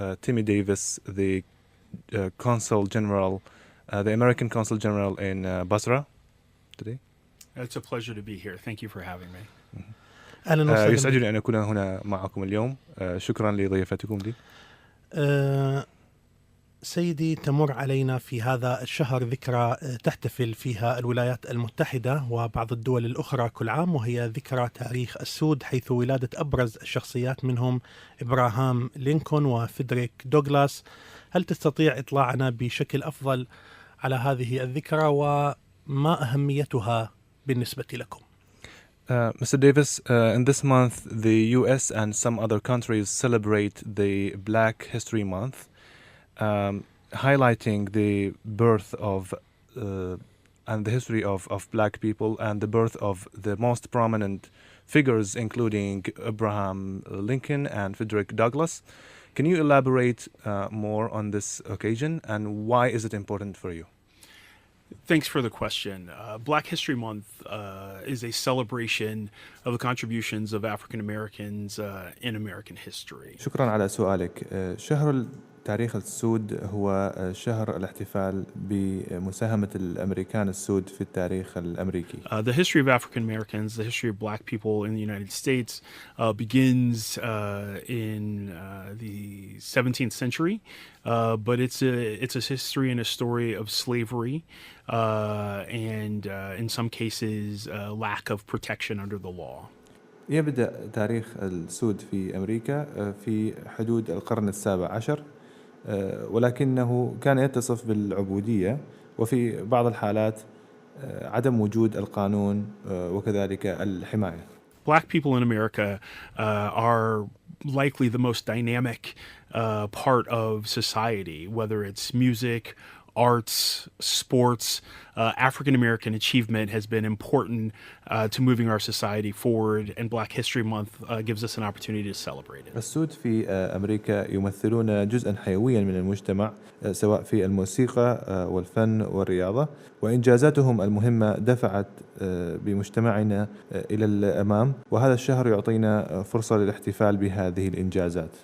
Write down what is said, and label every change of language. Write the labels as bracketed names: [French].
[English] Timi Davis, the Consul General, the American Consul General in Basra today. It's a pleasure to be here. Thank you for having me. [Arabic] أهلا وسهلا. يسعدني أن أكون هنا معكم اليوم. شكرا لضيافتكم لي. سيدي، تمر علينا في هذا الشهر ذكرى تحتفل فيها الولايات المتحدة وبعض الدول الأخرى كل عام، وهي ذكرى تاريخ السود، حيث ولادة أبرز الشخصيات منهم إبراهام لينكولن وفيدريك دوغلاس. هل تستطيع إطلاعنا بشكل أفضل على هذه الذكرى وما أهميتها بالنسبة لكم؟ [English] Mr. Davis, in this month, the U.S. and some other countries celebrate the Black History Month, highlighting the birth of and the history of black people and the birth of the most prominent figures, including Abraham Lincoln and Frederick Douglass. Can you elaborate more on this occasion and why is it important for you? Thanks for the question. Black History Month is a celebration of the contributions of African Americans in American history. [Arabic] شكرا على سؤالك. شهر تاريخ السود هو شهر الاحتفال بمساهمة الأمريكان السود في التاريخ الأمريكي. [English] The history of African Americans, the history of black people in the United States begins in the 17th century, but it's a history and a story of slavery and in some cases lack of protection under the law. [Arabic] يبدأ تاريخ السود في أمريكا في حدود القرن السابع عشر، ولكنه كان يتصف بالعبودية وفي بعض الحالات عدم وجود القانون وكذلك الحماية. [English] Black people in America are likely the most dynamic part of society, whether it's music, arts, sports. African American achievement has been important to moving our society forward, and Black History Month gives us an opportunity to celebrate it. [Arabic] السود في أمريكا يمثلون جزءا حيويا من المجتمع، سواء في الموسيقى والفن والرياضة، وإنجازاتهم المهمة دفعت بمجتمعنا إلى الأمام، وهذا الشهر يعطينا فرصة للاحتفال بهذه الإنجازات.